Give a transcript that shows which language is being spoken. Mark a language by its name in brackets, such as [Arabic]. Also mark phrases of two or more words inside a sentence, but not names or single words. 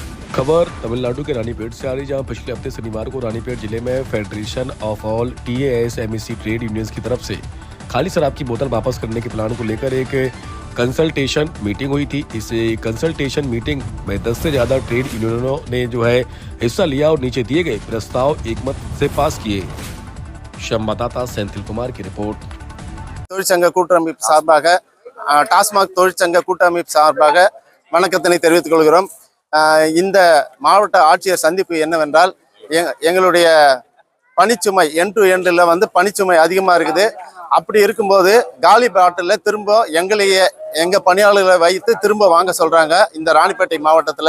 [Hindi] खबर तमिलनाडु के रानीपेट से आ रही, जहां पिछले हफ्ते शनिवार को रानीपेट जिले में [English] Federation of All TAS MEC Trade Unions [Hindi] की तरफ से खाली शराब की बोतल वापस करने के प्लान को लेकर एक [English] consultation meeting [Hindi] हुई थी। इस [English] consultation meeting [Hindi] में 10 से ज्यादा [English] trade unions [Hindi] ने हिस्सा लिया और नीचे दिए गए प्रस्ताव एकमत से पास किए। संवाददाता सेंथिल कुमार की रिपोर्ट। [Tamil] தொழிற்சங்க கூட்டமைப்பு சார்பாக டாஸ்மாக் தொழிற்சங்க கூட்டமைப்பு சார்பாக வணக்கத்தினை தெரிவித்துக் கொள்கிறோம். இந்த மாவட்ட ஆட்சியர் சந்திப்பு என்னவென்றால், எங்களுடைய பணிச்சுமை [English] end to end [Tamil] பணிச்சுமை அதிகமாக இருக்குது. அப்படி இருக்கும்போது காலி பாட்டிலில் திரும்ப எங்கள் பணியாளர்களை வைத்து திரும்ப வாங்க சொல்கிறாங்க இந்த ராணிப்பேட்டை மாவட்டத்தில்.